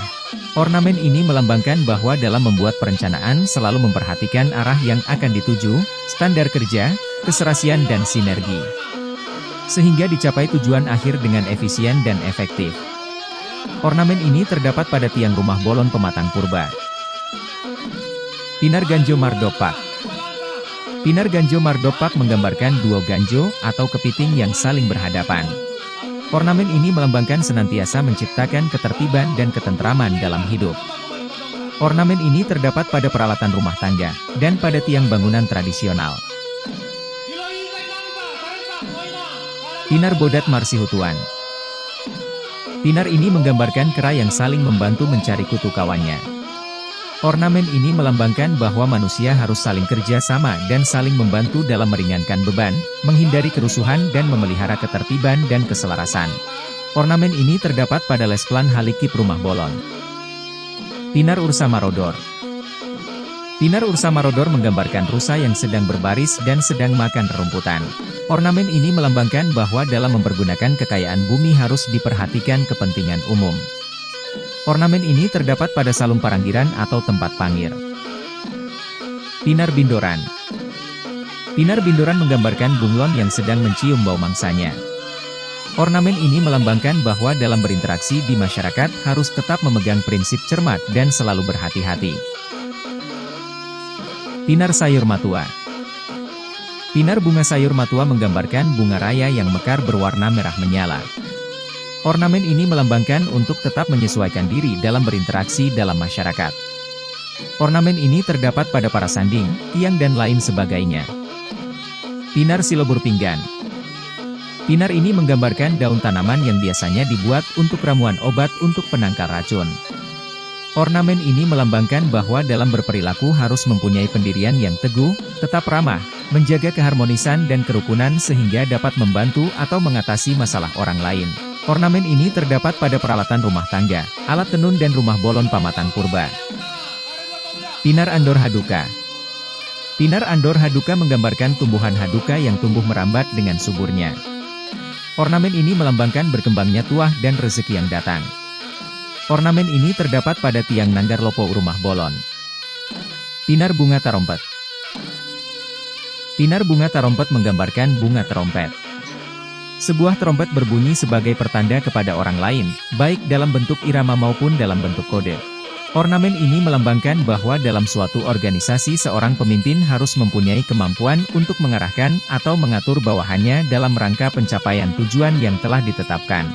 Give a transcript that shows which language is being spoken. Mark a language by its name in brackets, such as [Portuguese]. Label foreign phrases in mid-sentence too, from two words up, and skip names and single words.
[Indonesian] Ornamen ini melambangkan bahwa dalam membuat perencanaan selalu memperhatikan arah yang akan dituju, standar kerja, keserasian dan sinergi. Sehingga dicapai tujuan akhir dengan efisien dan efektif. Ornamen ini terdapat pada tiang rumah Bolon Pematang Purba. Pinar Ganjo Mardopak. Pinar Ganjo Mardopak menggambarkan duo ganjo atau kepiting yang saling berhadapan. Ornamen ini melambangkan senantiasa menciptakan ketertiban dan ketentraman dalam hidup. Ornamen ini terdapat pada peralatan rumah tangga, dan pada tiang bangunan tradisional. Pinar Bodat Marsihutuan. Pinar ini menggambarkan kera yang saling membantu mencari kutu kawannya. Ornamen ini melambangkan bahwa manusia harus saling kerja sama dan saling membantu dalam meringankan beban, menghindari kerusuhan dan memelihara ketertiban dan keselarasan. Ornamen ini terdapat pada lesplan halikip rumah Bolon. Pinar Ursa Marodor. Pinar Ursa Marodor menggambarkan rusa yang sedang berbaris dan sedang makan rerumputan. Ornamen ini melambangkan bahwa dalam mempergunakan kekayaan bumi harus diperhatikan kepentingan umum. Ornamen ini terdapat pada salung paranggiran atau tempat pangir. Pinar Bindoran. Pinar Bindoran menggambarkan bunglon yang sedang mencium bau mangsanya. Ornamen ini melambangkan bahwa dalam berinteraksi di masyarakat harus tetap memegang prinsip cermat dan selalu berhati-hati. Pinar Sayur Matua. Pinar bunga sayur matua menggambarkan bunga raya yang mekar berwarna merah menyala. Ornamen ini melambangkan untuk tetap menyesuaikan diri dalam berinteraksi dalam masyarakat. Ornamen ini terdapat pada para sanding, tiang dan lain sebagainya. Pinar Silobur Pinggan. Pinar ini menggambarkan daun tanaman yang biasanya dibuat untuk ramuan obat untuk penangkal racun. Ornamen ini melambangkan bahwa dalam berperilaku harus mempunyai pendirian yang teguh, tetap ramah, menjaga keharmonisan dan kerukunan sehingga dapat membantu atau mengatasi masalah orang lain. Ornamen ini terdapat pada peralatan rumah tangga, alat tenun dan rumah Bolon Pamatang Purba. Pinar Andor Haduka. Pinar Andor Haduka menggambarkan tumbuhan haduka yang tumbuh merambat dengan suburnya. Ornamen ini melambangkan berkembangnya tuah dan rezeki yang datang. Ornamen ini terdapat pada tiang Nanggar Lopo rumah Bolon. Pinar Bunga Tarompet. Pinar Bunga Tarompet menggambarkan bunga terompet. Sebuah trompet berbunyi sebagai pertanda kepada orang lain, baik dalam bentuk irama maupun dalam bentuk kode. Ornamen ini melambangkan bahwa dalam suatu organisasi seorang pemimpin harus mempunyai kemampuan untuk mengarahkan atau mengatur bawahannya dalam rangka pencapaian tujuan yang telah ditetapkan.